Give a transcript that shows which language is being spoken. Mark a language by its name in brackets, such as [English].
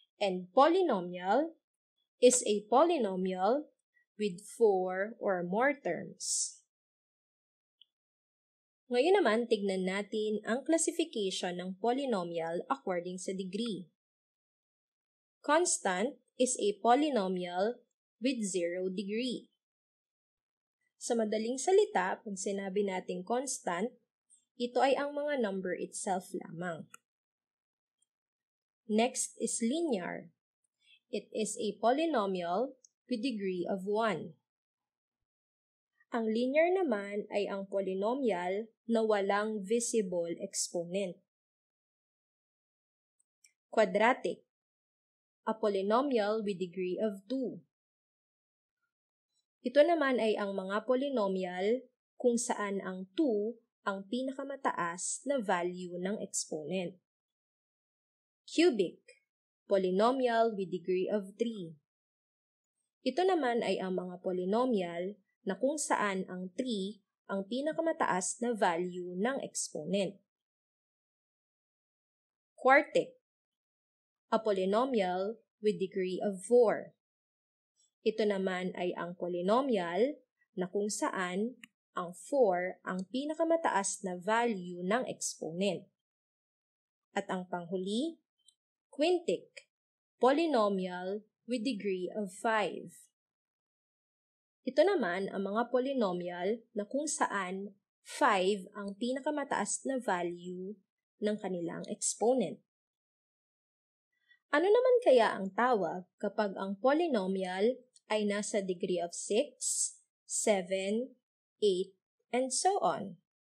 [English] And polynomial is a polynomial with 4 or more terms. [Filipino] Ngayon naman, tignan natin ang classification ng polynomial according sa degree. [English] Constant is a polynomial with 0 degree. [Filipino] Sa madaling salita, pag sinabi nating constant, ito ay ang mga number itself lamang. [English] Next is linear. It is a polynomial with degree of 1. [Filipino] Ang linear naman ay ang polynomial na walang visible exponent. [English] Quadratic. A polynomial with degree of 2. [Filipino] Ito naman ay ang mga polynomial kung saan ang 2 ang pinakamataas na value ng exponent. [English] Cubic. Polynomial with degree of 3. [Filipino] Ito naman ay ang mga polynomial na kung saan ang 3 ang pinakamataas na value ng exponent. [English] Quartic. A polynomial with degree of 4. [Filipino] Ito naman ay ang polynomial na kung saan ang 4 ang pinakamataas na value ng exponent. At ang panghuli, quintic. [English] Polynomial with degree of 5. [Filipino] Ito naman ang mga polynomial na kung saan 5 ang pinakamataas na value ng kanilang exponent. Ano naman kaya ang tawag kapag ang polynomial ay nasa degree of 6, 7, 8, [English] and so on?